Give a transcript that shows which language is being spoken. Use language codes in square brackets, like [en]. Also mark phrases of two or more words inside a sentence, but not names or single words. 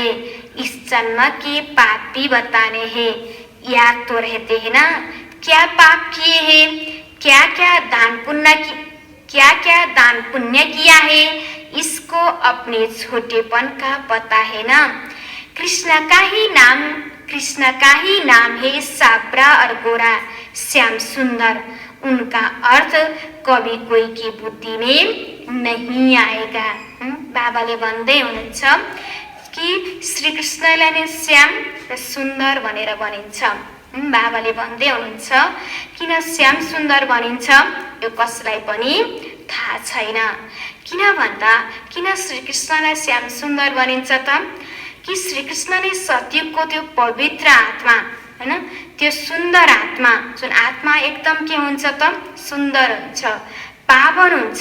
[hi] इस जन्म के पाप भी बताने हैं, याद तो रहते हैं ना, क्या पाप किए हैं, क्या क्या दान पुण्य किया है, इसको अपने छोटेपन का पता है ना। कृष्ण का ही नाम है साबरा और गोरा, श्याम सुंदर। उनका अर्थ कभी कोही की बुद्धि में नहीं आएगा। [ne] बाबाले भन्दै हुनुहुन्छ कि श्री कृष्णलाई नै श्याम र सुन्दर भनेर भनिन्छ। बाबाले भन्दै हुनुहुन्छ किन श्याम सुन्दर भनिन्छ यो कसलाई पनि थाहा छैन। किन भन्दा किन श्री कृष्णलाई श्याम सुन्दर भनिन्छ त, कि श्री कृष्ण नै सत्यको त्यो पवित्र आत्मा हैन, त्यो सुन्दर आत्मा, जुन आत्मा एकदम के हुन्छ त सुन्दर हुन्छ, पावन हुन्छ।